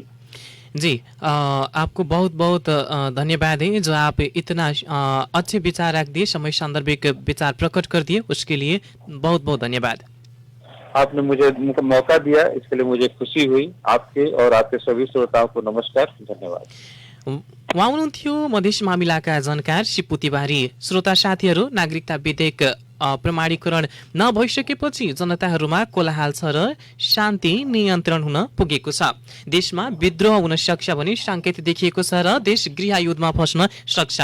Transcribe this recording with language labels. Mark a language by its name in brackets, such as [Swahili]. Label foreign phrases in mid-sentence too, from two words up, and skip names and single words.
[Hindi] जी, आपको बहुत बहुत धन्यवाद है जो आप इतना अच्छे विचार रख दिए, समय सांदर्भिक विचार प्रकट कर दिए, उसके लिए बहुत बहुत धन्यवाद। आपने मुझे मौका दिया, इसके लिए मुझे खुशी हुई। आपके और आपके सभी श्रोताओं को नमस्कार, धन्यवाद। [Nepali] उहाँ हुनुहुन्थ्यो मधेस मामिलाका जानकार शिपु तिवारी। श्रोता साथीहरू, नागरिकता विधेयक प्रमाणीकरण नभइसकेपछि जनताहरूमा कोलाहल छ र शान्ति नियन्त्रण हुन पुगेको छ। देशमा विद्रोह हुन सक्छ भन्ने सङ्केत देखिएको छ र देश गृहयुद्धमा फस्न सक्छ।